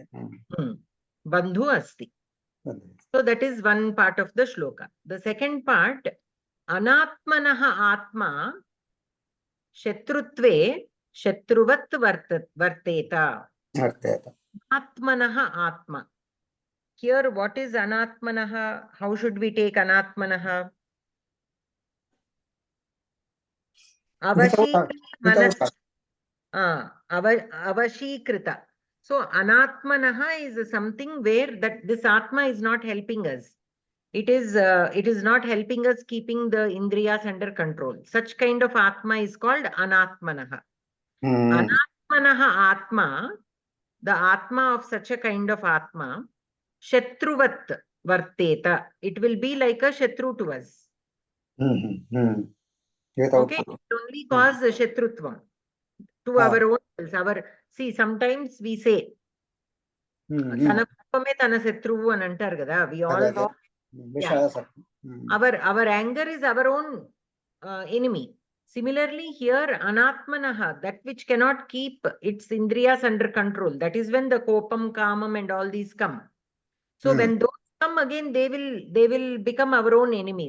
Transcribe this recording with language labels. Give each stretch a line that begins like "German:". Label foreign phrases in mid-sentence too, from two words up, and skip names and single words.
Sanskrit: बन्धुः अस्ति.
English: So that is one part of the shloka. The second part,
Sanskrit: अनात्मनः आत्मा शत्रुत्वे शत्रुवत् वर्तेत. आत्मनः आत्मा.
English: Here, what is anatmanaha? How should we take anatmanaha? Avashikrita. So anatmanaha is something where that this atma is not helping us. It is not helping us keeping the indriyas under control. Such kind of atma is called anatmanaha.
Sanskrit: अनात्मनः आत्मा,
English: the atma of such a kind of atma,
Sanskrit: शत्रुवत् वर्तेत.
English: It will be like a shatru to us. Okay, it only cause shatrutvam to our own selves. See, sometimes we say,
Telugu: తన కోపమే తన శత్రువు అంటారు కదా.
English: We all know. Our anger is our own enemy. Similarly, here anatmanaha, that which cannot keep its indriyas under control. That is when the
Telugu: కోపం, కామం,
English: and all these come. So when those come again, they will become our own enemies.